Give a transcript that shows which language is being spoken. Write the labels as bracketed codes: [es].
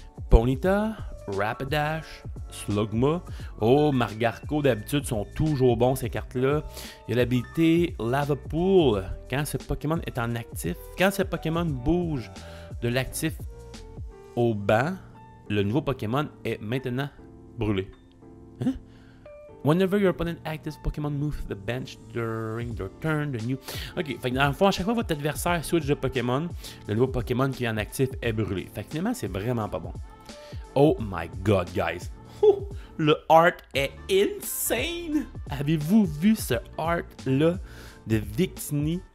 [fr] Ponyta, Rapidash, Slugma. Oh, Margarco, d'habitude, sont toujours bons ces cartes-là. Il y a l'habilité Lava Pool. Quand ce Pokémon est en actif, quand ce Pokémon bouge de l'actif au banc, le nouveau Pokémon est maintenant brûlé. Hein? [en] Whenever your opponent actives Pokémon move to the bench during their turn, the new... [fr] Ok, fait que dans le fond, à chaque fois que votre adversaire switch de Pokémon, le nouveau Pokémon qui est en actif est brûlé. Fait que finalement, c'est vraiment pas bon. [en] Oh my god, guys. [fr] Ouh, le art est insane! Avez-vous vu ce art-là de Victini?